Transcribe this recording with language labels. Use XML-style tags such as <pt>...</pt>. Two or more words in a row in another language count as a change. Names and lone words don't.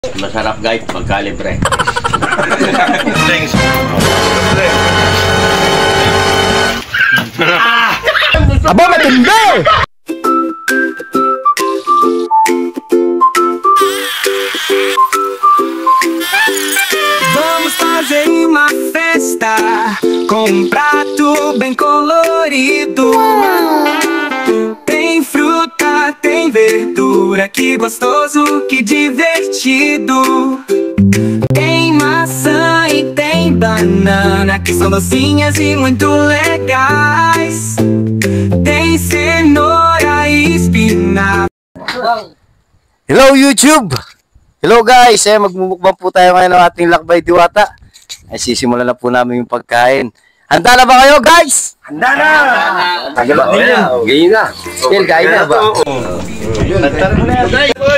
<tl>Masarap guys, magkalibre.</tl> <en>Thanks.</en> <tl>Aba, matindi!</tl> <pt>Vamos fazer uma festa com um prato bem colorido. Tem fruta, tem verdura, que gostoso, que divertido. Tem maçã e tem banana, que são docinhas e muito legais. Tem cenoura e espinafre.</pt> <en>Hello YouTube! Hello guys!</en> <tl>Magmumukbang po tayo ngayon ng ating Lakbay Diwata. Ay sisimulan na po namin yung pagkain. Handa na ba kayo guys? Handa na! Tagal ba ninyo? Ganyan na. Phil, kain na ba? Handa na yan.</tl>